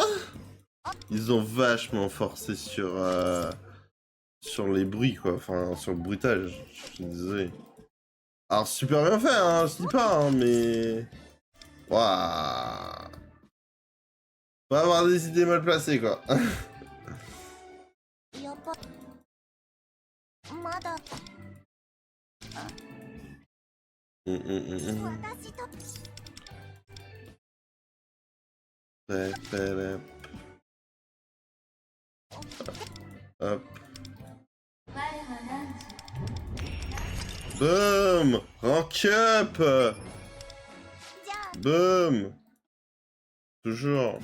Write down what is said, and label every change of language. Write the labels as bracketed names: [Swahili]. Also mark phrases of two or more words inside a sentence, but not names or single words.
[French] Ils ont vachement forcé sur les bruits, quoi. Enfin, sur le bruitage. Je suis désolé. Alors, super bien fait, hein. Je dis pas, hein, mais... Waouh. Faut avoir des idées mal placées, quoi. [Japanese] やっぱまだ 私と Hop. Boom. [English] Rank up. [Japanese] じゃ [French] Boom. Toujours.